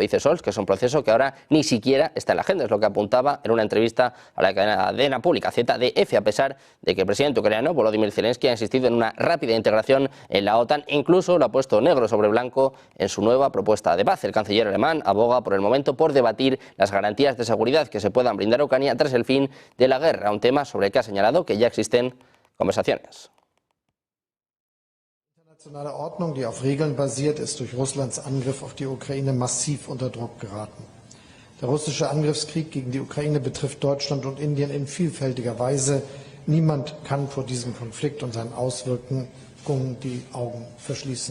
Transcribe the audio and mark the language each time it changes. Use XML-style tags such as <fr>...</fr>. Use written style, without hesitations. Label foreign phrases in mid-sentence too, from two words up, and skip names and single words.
<es>Dice Scholz que es un proceso que ahora ni siquiera está en la agenda, es lo que apuntaba en una entrevista a la cadena pública ZDF, a pesar de que el presidente ucraniano Volodymyr Zelensky ha insistido en una rápida integración en la OTAN e incluso lo ha puesto negro sobre blanco en su nueva propuesta de paz. El canciller alemán aboga por el momento por debatir las garantías de seguridad que se puedan brindar a Ucrania tras el fin de la guerra, un tema sobre el que ha señalado que ya existen conversaciones.</es> <de>Die internationale Ordnung, die auf Regeln basiert, ist durch Russlands Angriff auf die Ukraine massiv unter Druck geraten. Der russische Angriffskrieg gegen die Ukraine betrifft Deutschland und Indien in vielfältiger Weise. Niemand kann vor diesem Konflikt und seinen Auswirkungen die Augen verschließen.</de>